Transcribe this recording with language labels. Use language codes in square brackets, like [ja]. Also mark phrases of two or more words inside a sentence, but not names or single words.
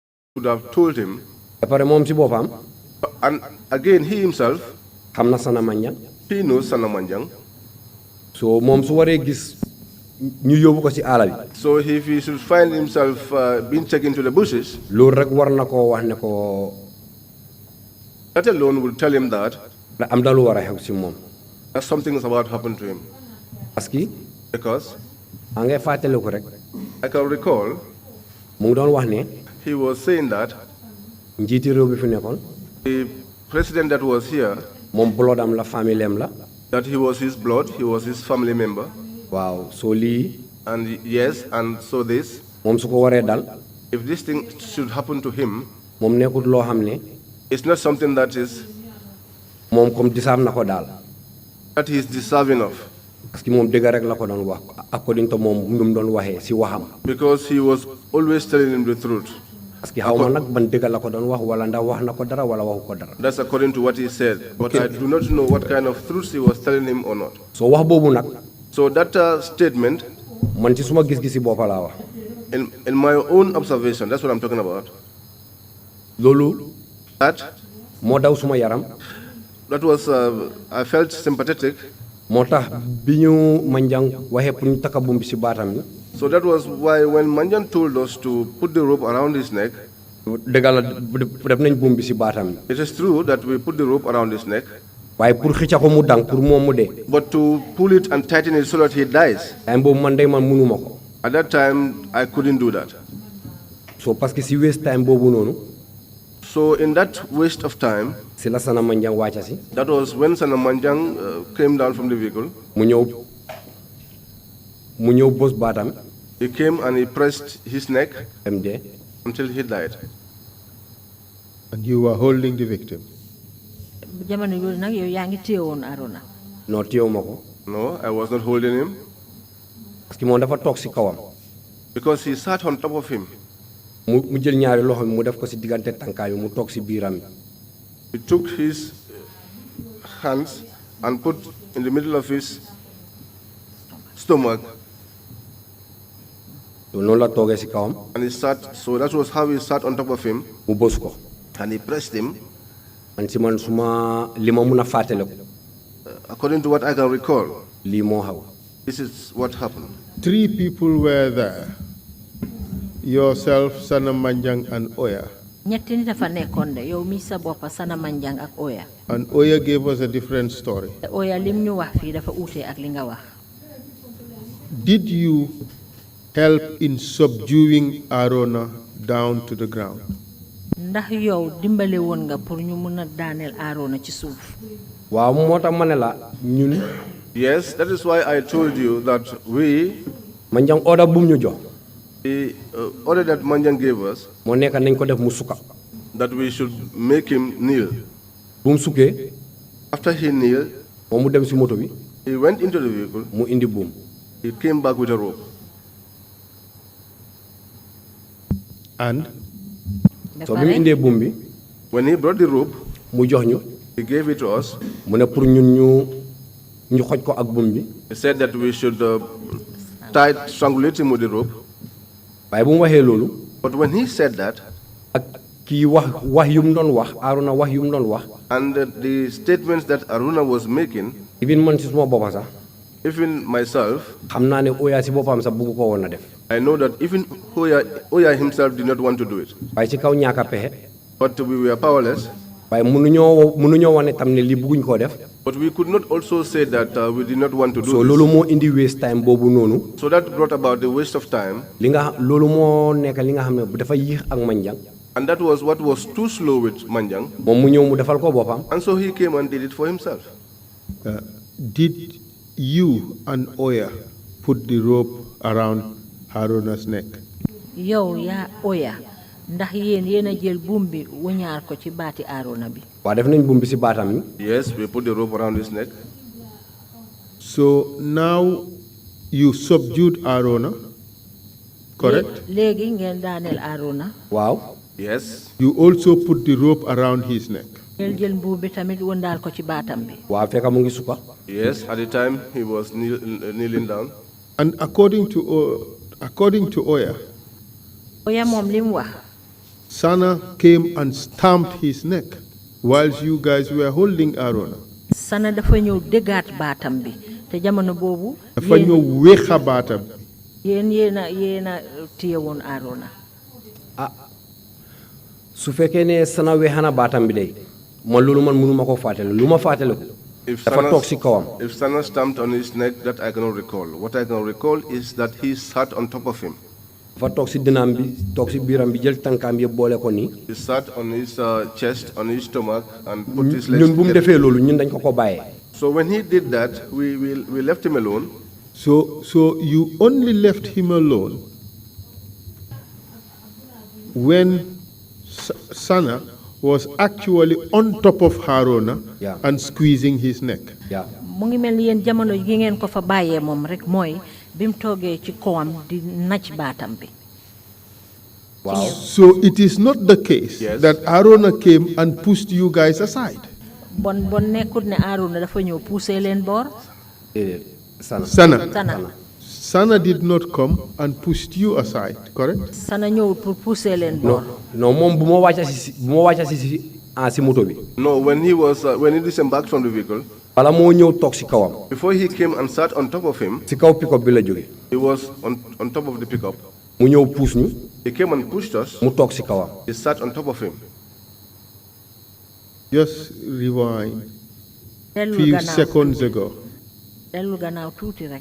[en] could have told him. [wo] Après moom si boppam. [en] And again, he himself. [wo] xam na Sana Manjang. [en] He knows Sana Manjang. [wo] So moom su waree gis ñu yóbbu ko si àll bi. [en] So if he should find himself being taken to the bushes. [wo] loolu rek war na koo wax ne ko. [en] That alone will tell him that. [wo] am na lu war a xew si moom. [en] That something is about to happen to him. [fr] parce que. [en] Because. [wo] maa ngi fàttaliku rek. [en] I can recall. [wo] mu ngi doon wax ne. [en] He was saying that. [wo] njiiti réew bi fi nekkoon. [en] The president that was here. [wo] moom blood am la famille am la. [en] That he was his blood, he was his family member. Wow, so lii. And yes, and so this. [wo] moom su ko waree dal. [en] If this thing should happen to him. [wo] moom nekkut loo xam ne. [en] It's not something that is. [wo] moom comme deserve na ko daal. [en] That he is deserving of. [fr] parce que [wo] moom dëgg rek la ko doon wax [en] according to [wo] moom nu mu doon waxee si waxam. [en] Because he was always telling him the truth. [fr] parce que [wo] xaw ma nag ban dëgg la ko doon wax wala ndax wax na ko dara wala waxu ko dara. [en] That's according to what he said. But I do not know what kind of truth he was telling him or not. [wo] so wax boobu nag. [en] So that statement. [wo] man ci suma gis-gisi bopp laa wax. [en] In my own observation, that's what I'm talking about. [wo] loolu. [en] That. [wo] moo daw suma yaram. [en] That was I felt sympathetic. [wo] moo tax bi ñu Manjang waxee pour ñu takka buum bi si baatam bi. [en] So that was why when Manjang told us to put the rope around his neck. [wo] dëgg la def nañ buum bi si baatam bi. [en] It is true that we put the rope around his neck. [wo] waaye pour xëcca ko mu dang pour moom mu dee. [en] But to pull it and tighten it so that he dies. [wo] time boobu man mënuma ko. [en] At that time, I couldn't do that. [wo] so [fr] parce que [wo] si [en] waste time [wo] boobu noonu. [en] So in that waste of time. [wo] si la Sana Manjang wàcca si. [en] That was when Sana Manjang came down from the vehicle. [wo] mu ñëw bos baatam. [en] He came and he pressed his neck. MD. Until he died. And you were holding the victim. [wo] no téyewuma ko. [en] No, I was not holding him. [wo] parce que moom dafa toog si kawam. [en] Because he sat on top of him. [wo] mu jël ñaari loxo mu def ko si diggante tànkaay mu toog si biiram. [en] He took his hands and put in the middle of his stomach. [wo] noonu la toogee si kawam. [en] And he sat, so that was how he sat on top of him. [wo] mu bës ko. [en] And he pressed him. [wo] man si man suma li ma mun a fàttale ko. [en] According to what I can recall. [wo] lii moo xaw. [en] This is what happened. 3 people were there. Yourself, Sana Manjang, and Oya. [wo] ñetti nit fa nekkoon de yow mi sa bopp Sana Manjang ak Oya. [en] And Oya gave us a different story. [wo] Oya lim ñu wax fii dafa uute ak li nga wax. [en] Did you help in subduing Arona down to the ground? [wo] ndax yow dimbale woon nga pour ñu mun a daaneel Arona ci suuf. waaw moo tax ma ne la ñun. [en] Yes, that is why I told you that we. [wo] Manjang order bu mu ñu jox. [en] The order that Manjang gave us. [wo] moo nekk nañ ko def mu sukka. [en] That we should make him kneel. [wo] bu mu sukkee. [en] After he kneeled. [wo] moom mu dem si moto bi. [en] He went into the vehicle. [wo] mu indi buum. [en] He came back with a rope. And. [wo] so bi mu indee buum bi. [en] When he brought the rope. [wo] mu jox ñu. [en] He gave it to us. [wo] mu ne pour ñun ñu xoj ko ak buum bi. [en] He said that we should strangulate him with the rope. [wo] waaye bu mu waxee loolu. [en] But when he said that. [wo] ak kii wax yu mu doon wax Arona wax yu mu doon wax. [en] And the statements that Aruna was making. [wo] even man si suma boppa sax. [en] Even myself. [wo] xam naa ne Oya si boppam sax bugg ko woon a def. [en] I know that even Oya himself did not want to do it. [wo] waaye ci kaw ñaaka pexe. [en] But we were powerless. [wo] waaye mënuñoo wane tam ne lii bugguñ koo def. [en] But we could not also say that we did not want to do so this. [wo] loolu moo indi [en] waste time [wo] boobu noonu. [en] So that brought about the waste of time. [wo] loolu moo nekk li nga xam ne dafa yéex ak Manjang. [en] And that was what was too slow with Manjang. [wo] moom mu ñëw mu defal ko boppam. [en] And so he came and did it for himself. Did you and Oya put the rope around Haruna's neck? [wo] yow yaa Oya ndax yéen a jël buum bi wañaar ko ci baati Arona bi. waaw def nañ buum bi si baatam yi. [en] Yes, we put the rope around his neck. So now you subdued Arona, correct? [wo] léegi ngeen daaneel Arona. waaw. [en] Yes. You also put the rope around his neck. [wo] ngeen jël buum bi tamit wëndaal ko ci baatam bi. waaw fekk mu ngi sukka. [en] Yes, at the time he was kneeling down. And according to Oya. [wo] Oya moom li mu wax. [en] Sana came and stamped his neck whilst you guys were holding Arona. [wo] Sana dafa ñëw déggaat baatam bi te jamono boobu Dafa ñëw wéxa baatam. yéena téye woon Arona. su fekkee ne Sana weexana baatam bi day man loolu man mënuma ko fàttale lu ma fàttale ko dafa toog si kawam. [en] If Sana stamped on his neck, that I cannot recall. What I can recall is that he sat on top of him. [wo] dafa toog si dënaam bi toog si biiram bi jël tànkaam yëpp boole ko nii. [en] He sat on his chest, on his stomach, and put his legs [wo] ñun bu mu [en] together. [wo] defee loolu ñun dañ ko bàyyee. [en] So when he did that, we left him alone. So you only left him alone when Sana was actually on top of Haruna Yeah. and squeezing his neck. Yeah. [wo] mu ngi mel ni yéen jamono gi ngeen ko fa bàyyee moom rek mooy bi mu toogee ci kawam di nacc baatam bi. [en] Wow. So it is not the case Yes. that Haruna came and pushed you guys aside. [wo] bon nekkut ne Arona dafa ñëw poussé leen boor. déedéet Sana. Sana [en] Sana did not come and pushed you aside, correct? [wo] Sana ñëwul pour poussé leen boor. non moom bu ma wàcca si moto bi. [en] No, when he disembarked from the vehicle, [wo] bala moo ñëw toog si kawam. before he came and sat on top of him, si kaw pick-up bi la jóge. [en] he was on top of the pickup. [wo] mu ñëw puus ñu. [en] He came and pushed us. [wo] mu toog si kawam. [en] He sat on top of him. Just rewind [wo] dellu [en] few [wo] gannaaw [en] seconds ago. [wo] dellu gannaaw tuuti rek.